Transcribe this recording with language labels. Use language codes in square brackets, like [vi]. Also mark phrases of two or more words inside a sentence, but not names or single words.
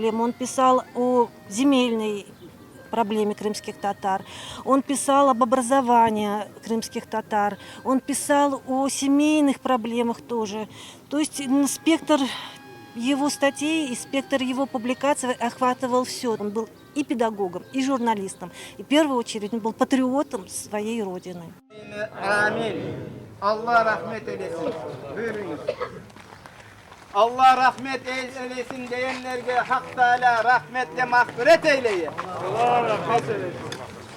[ru] Он писал о земельной проблеме крымских татар, он писал об образовании крымских татар, он писал о семейных проблемах тоже. То есть спектр его статей и спектр его публикаций охватывал все. Он был и педагогом, и журналистом. И в первую очередь он был патриотом своей родины. [crh] Амин. Аллах рахмет eylesin. Buyurunuz. Allah rahmet eylesin diyenlerge Hak Teala rahmetle mağfiret eyleye. Allah rahmet eylesin.